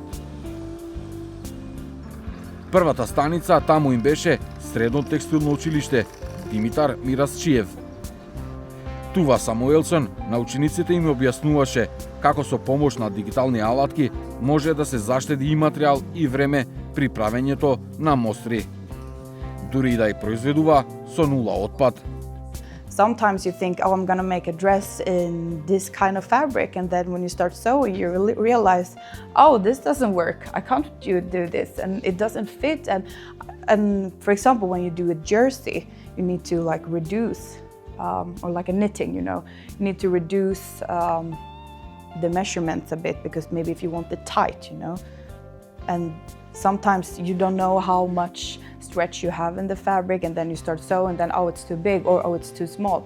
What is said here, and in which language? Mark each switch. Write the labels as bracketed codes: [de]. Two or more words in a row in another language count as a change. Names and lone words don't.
[mk] Првата станица таму им беше Средно текстилно училиште Димитар Мирасчиев. Tuva Samuelsson на учениците им објаснуваше како со помош на дигитални алатки може да се заштеди и материјал и време при правењето на мостри. Дури и да ја произведува со нула отпад. [en] Sometimes you think, oh, I'm going to make a dress in this kind of fabric, and then when you start sewing, you realize, oh, this doesn't work. I can't do this, and it doesn't fit. And for example, when you do a jersey, you need to reduce, or like a knitting, you need to reduce the measurements a bit, because maybe if you want it tight, and sometimes you don't know how much stretch you have in the fabric, and then you start sewing, and then it's too big, or it's too small.